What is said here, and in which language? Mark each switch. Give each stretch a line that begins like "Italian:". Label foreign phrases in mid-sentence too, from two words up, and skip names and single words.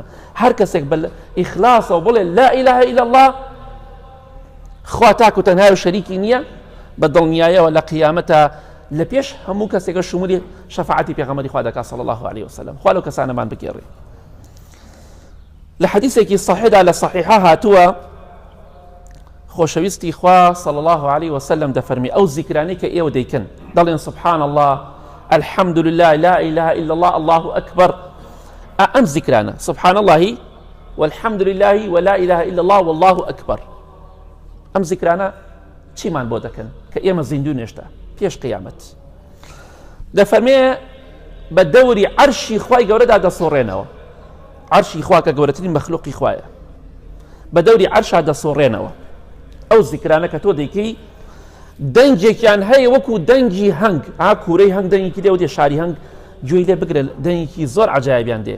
Central Kurdish: هەر کەسێک بە ئیخلاسەوە بڵێ
Arabic: لا ئیلاهە ئیلا الله
Central Kurdish: خوا تاک و تەنها و شەریکی نییە بە دڵنیاییەوە لە قیامەتە لە پێش هەموو کەسێکە شمولی شەفاعەتی پێغەمبەری خوا دەکات
Arabic: صلی الله عليه وسلم.
Central Kurdish: خوا لەو کەسانەمان بگێڕێ. لە حەدیثێکی صحیحدا لە صحیحە هاتووە خۆشەویستی خوا
Arabic: صلی الله عليه وسلم
Central Kurdish: دەفەرمی ئەو زیکرانەی کە ئێوە دەیکەن دەڵێن
Arabic: سبحان الله الحمد لله لا إله إلا الله الله أكبر. أم ذكرانا سبحان الله والحمد لله ولا إله إلا الله والله أكبر. أم ذكرانا
Central Kurdish: چی مان بۆ دەکەن کە ئێمە زیندوو نێشتا پێش قیامەت دەفەرمێ بە دەوری عەرشی خوای گەورەدا دەسۆڕێنەوە. عەرشی خوا کە گەورەترین مەخلوقی خوایە بە دەوری عەرشا دەسۆڕێنەوە. ئەو زیکرانە کە تۆ دەیکەی دەنگێکیان هەیە وەکو دەنگی هەنگ کوورەی هەنگ دەنگێکی دێ و دێ شاری هەنگ گوێی لێ بگرە دەنگێکی زۆر عەجایبیان دێ.